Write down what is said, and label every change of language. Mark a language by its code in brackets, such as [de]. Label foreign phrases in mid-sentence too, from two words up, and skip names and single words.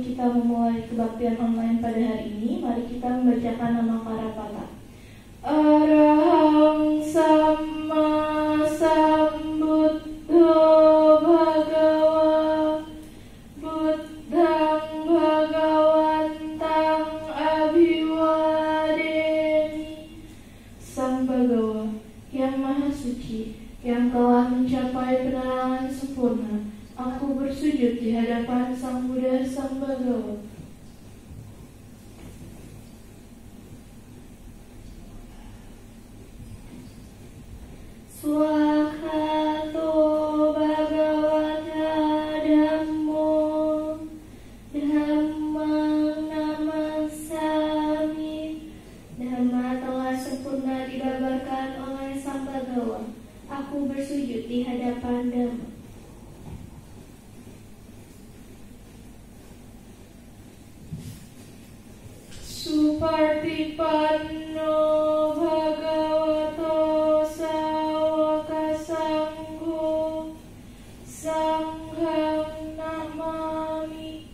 [id] kita memulai kebaktian online pada hari ini, mari kita membacakan nama Karapata. [pi] Arahang Sama Sambuddho Bhagawa Buddhang Bhagawantang Abhiwadeni. [id] Sang Bhagawa yang Maha Suci, yang telah mencapai penerangan sempurna, aku bersujud di hadapan Sang Buddha Sang Bhagawa. [pi] Swakato Bhagavata Dhammo Dhammang Namassami. [id] Dhamma telah sempurna dibabarkan oleh Sang Bhagawa. Aku bersujud di hadapan Dhamma. [pi] Supartipanno Bhagavato Sawaka Sangho Sanghang Namami.